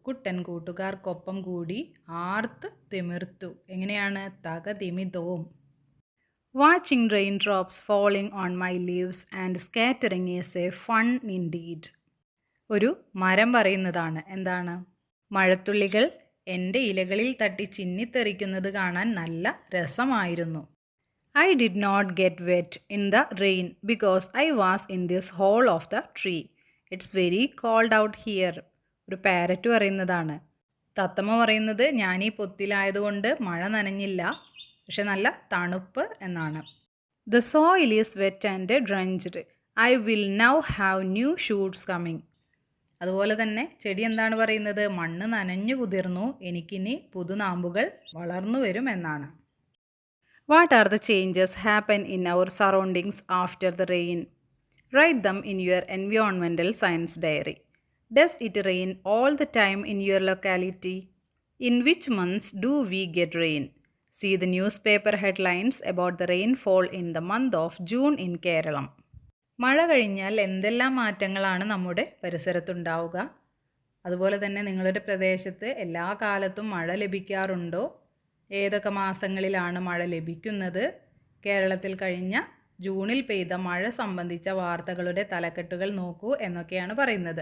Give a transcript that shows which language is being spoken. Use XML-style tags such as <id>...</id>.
<ml>കുട്ടൻ കൂട്ടുകാർക്കൊപ്പം കൂടി ആർത്ത് തിമിർത്തു. എങ്ങനെയാണ്? തകതിമിതോം.</ml> <en>Watching raindrops falling on my leaves and scattering is a fun indeed.</en> <ml>ഒരു മരം പറയുന്നതാണ്. എന്താണ്? മഴത്തുള്ളികൾ എൻ്റെ ഇലകളിൽ തട്ടി ചിന്നിത്തെറിക്കുന്നത് കാണാൻ നല്ല രസമായിരുന്നു.</ml> <en>I did not get wet in the rain because I was in this hole of the tree. It's very cold out here.</en> <ml>ഒരു പാരറ്റ് പറയുന്നതാണ്. തത്തമ്മ പറയുന്നത് ഞാൻ ഈ പൊത്തിലായതുകൊണ്ട് മഴ നനഞ്ഞില്ല, പക്ഷെ നല്ല തണുപ്പ് എന്നാണ്.</ml> <en>The soil is wet and drenched. I will now have new shoots coming.</en> <ml>അതുപോലെ തന്നെ ചെടി എന്താണ് പറയുന്നത്? മണ്ണ് നനഞ്ഞു കുതിർന്നു, എനിക്കിനി പുതുനാമ്പുകൾ വളർന്നു വരും എന്നാണ്.</ml> <en>What are the changes happen in our surroundings after the rain? Write them in your environmental science diary. Does it rain all the time in your locality? In which months do we get rain? See the newspaper headlines about the rainfall in the month of June in Kerala.</en> <ml>മഴ കഴിഞ്ഞാൽ എന്തെല്ലാം മാറ്റങ്ങളാണ് നമ്മുടെ പരിസരത്തുണ്ടാവുക? അതുപോലെ തന്നെ നിങ്ങളുടെ പ്രദേശത്ത് എല്ലാ കാലത്തും മഴ ലഭിക്കാറുണ്ടോ? ഏതൊക്കെ മാസങ്ങളിലാണ് മഴ ലഭിക്കുന്നത്? കേരളത്തിൽ കഴിഞ്ഞ ജൂണിൽ പെയ്ത മഴ സംബന്ധിച്ച വാർത്തകളുടെ തലക്കെട്ടുകൾ നോക്കൂ എന്നൊക്കെയാണ് പറയുന്നത്.</ml>